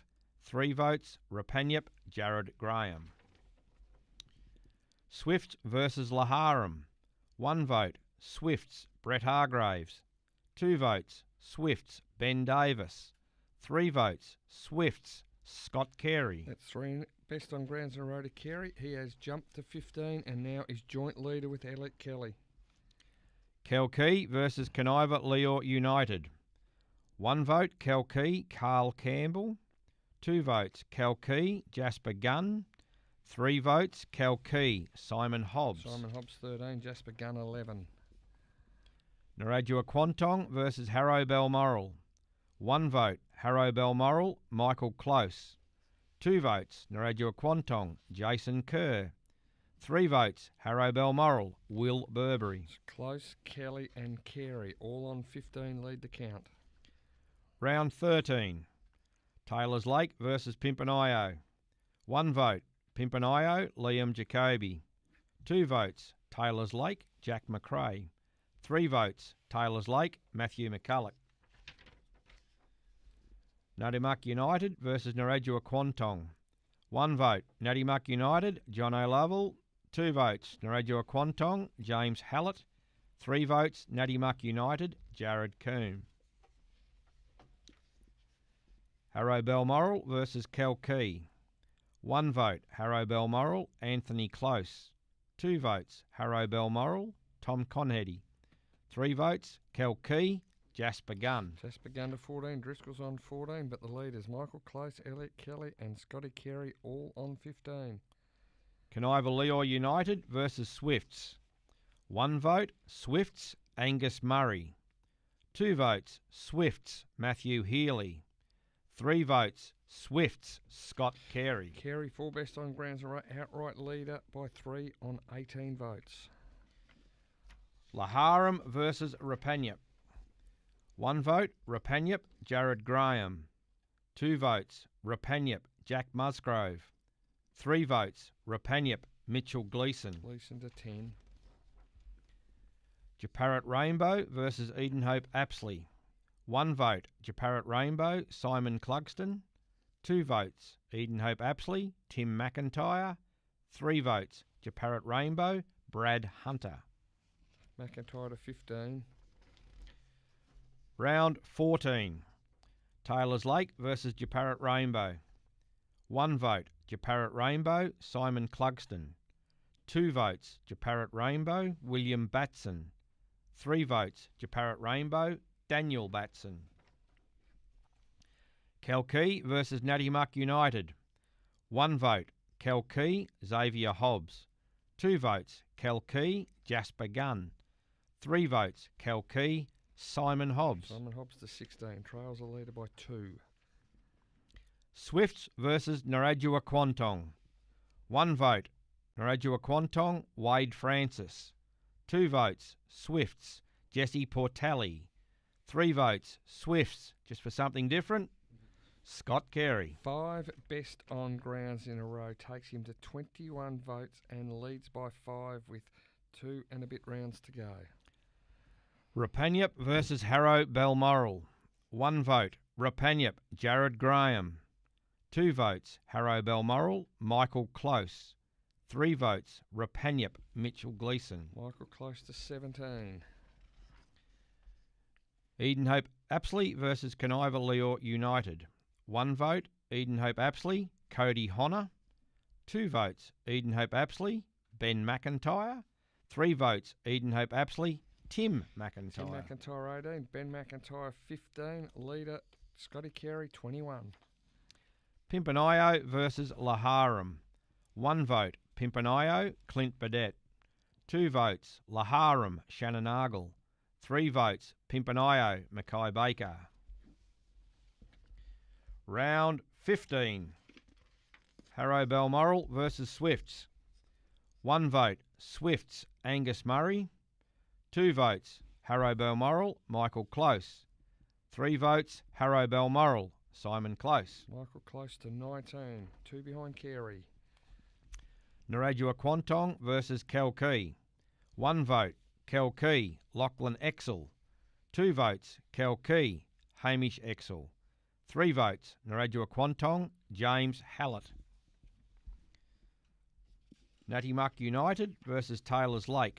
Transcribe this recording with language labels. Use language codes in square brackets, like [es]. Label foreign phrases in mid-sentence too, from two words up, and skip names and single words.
[en] 3 votes, Rapanyup, Jared Graham. Swifts versus Laharam. 1 vote, Swifts, Brett Hargraves. 2 votes, Swifts, Ben Davis. 3 votes, Swifts, Scott Carey. That's 3 best on grounds in a row to Carey. He has jumped to 15 and now is joint leader with Elliot Kelly. Kelkey versus Kaniva-Leor United. 1 vote, Kelkey, Carl Campbell. 2 votes, Kelkey, Jasper Gunn. 3 votes, Kelkey, Simon Hobbs. Simon Hobbs 13, Jasper Gunn 11. Narrajua Quantong versus Harrow Balmoral. 1 vote, Harrow Balmoral, Michael Close. 2 votes, Narrabri Quantong, Jason Kerr. 3 votes, Harrow Balmoral, Will Burberry. Close, Kelly and Carey, all on 15 lead the count. Round 13, Taylor's Lake versus Pimpernio. 1 vote, Pimpernio, Liam Jacoby. 2 votes, Taylor's Lake, Jack McRae. 3 votes, Taylor's Lake, Matthew McCulloch. Nuttymuck United versus Narrabri Quantong. 1 vote, Nuttymuck United, John O'Lovell. 2 votes, Narrabri Quantong, James Hallett. 3 votes, Nuttymuck United, Jared Coombe. Harrow Balmoral versus Kalkee. 1 vote, Harrow Balmoral, Anthony Close. 2 votes, Harrow Balmoral, Tom Conheady. 3 votes, Kalkee, Jasper Gunn. Jasper Gunn to 14, Driscoll's on 14, but the leaders Michael Close, Elliot Kelly and Scotty Carey all on 15. Kaniva-Leor United versus Swifts. 1 vote, Swifts, Angus Murray. 2 votes, Swifts, Matthew Healy. 3 votes, Swifts, Scott Carey. Carey, 4 best on grounds, outright leader by 3 on 18 votes. Laharam versus Rapanyup. 1 vote, Rapanyup, Jared Graham. 2 votes, Rapanyup, Jack Musgrove. 3 votes, Rapanyup, Mitchell Gleeson. Gleeson to 10. Japarrat Rainbow versus Edenhope Apsley. 1 vote, Japarrat Rainbow, Simon Clugston. 2 votes, Edenhope Apsley, Tim McIntyre. 3 votes, Japarrat Rainbow, Brad Hunter. McIntyre to 15. Round 14, Taylor's Lake versus Japarrat Rainbow. 1 vote, Japarrat Rainbow, Simon Clugston. 2 votes, Japarrat Rainbow, William Batson. 3 votes, Japarrat Rainbow, Daniel Batson. Kalkee versus Nuttymuck United. 1 vote, Kalkee, Xavier Hobbs. 2 votes, Kalkee, Jasper Gunn. 3 votes, Kalkee, Simon Hobbs. Simon Hobbs to 16, trails a leader by 2. Swifts versus Narrabri Quantong. 1 vote, Narrabri Quantong, Wade Francis. 2 votes, Swifts, Jesse Portelli. 3 votes, Swifts, just for something different, Scott Carey. 5 best on grounds in a row takes him to 21 votes and leads by 5 with 2 and a bit rounds to go. Rapanyup versus Harrow Balmoral. 1 vote, Rapanyup, Jared Graham. 2 votes, Harrow Balmoral, Michael Close. 3 votes, Rapanyup, Mitchell Gleeson. Michael Close to 17. Edenhope Apsley versus Kaniva-Leor United. 1 vote, Edenhope Apsley, Cody Honor. 2 votes, Edenhope Apsley, Ben McIntyre. 3 votes, Edenhope Apsley, Tim McIntyre. Tim McIntyre 18, Ben McIntyre 15, leader Scotty Carey 21. Pimpernio versus Laharam. 1 vote, Pimpernio, Clint Burdett. 2 votes, Laharam, Shannon Argle. 3 votes, Pimpernio, Mackay Baker. Round 15, Harrow Balmoral versus Swifts. 1 vote, Swifts, Angus Murray. 2 votes, Harrow Balmoral, Michael Close. 3 votes, Harrow Balmoral, Simon Close. Michael Close to 19, 2 behind Carey. Narrabri Quantong versus Kalkee. 1 vote, Kalkee, Lachlan Exel. 2 votes, Kalkee, Hamish Exel. 3 votes, Narrabri Quantong, James Hallett. Nuttymuck United versus Taylor's Lake.